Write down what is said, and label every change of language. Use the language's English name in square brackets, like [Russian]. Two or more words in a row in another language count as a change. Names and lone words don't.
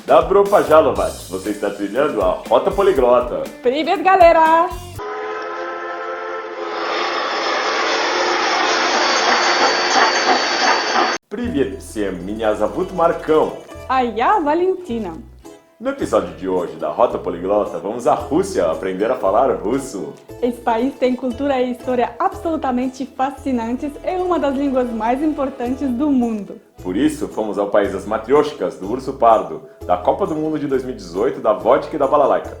[Russian] Добро пожаловать! [Portuguese] Você está trilhando a Rota Poliglota. [Russian] Привет, galera! Привет всем! Меня зовут Marcão. А я Валентина. [Portuguese] No episódio de hoje da Rota Poliglota, vamos à Rússia aprender a falar russo. Esse país tem cultura e história absolutamente fascinantes e é uma das línguas mais importantes do mundo. Por isso, fomos ao país das matrioshkas, do urso pardo, da Copa do Mundo de 2018, da vodka e da balalaica.